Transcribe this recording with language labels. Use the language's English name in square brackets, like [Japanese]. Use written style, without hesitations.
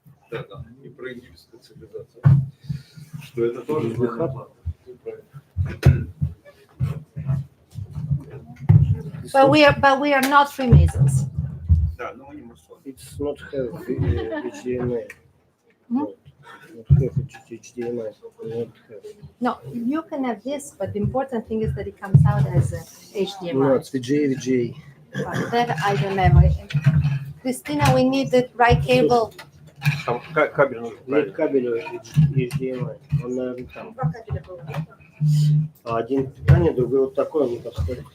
[Russian] Да, и про египетскую цивилизацию. Что это тоже знание атлантов. [English] But we are not Freemasons. [Russian] Да, но они масоны. [English] It's not have HDMI. Not have HDMI. Not have. No, you can have this, but the important thing is that it comes out as a HDMI. No, it's VJ. But that I don't have. Christina, we need the right cable. [Russian] Там кабель нужен, Нет кабеля HDMI. Он, наверное, там. Один питание, другой вот такой, он не подходит.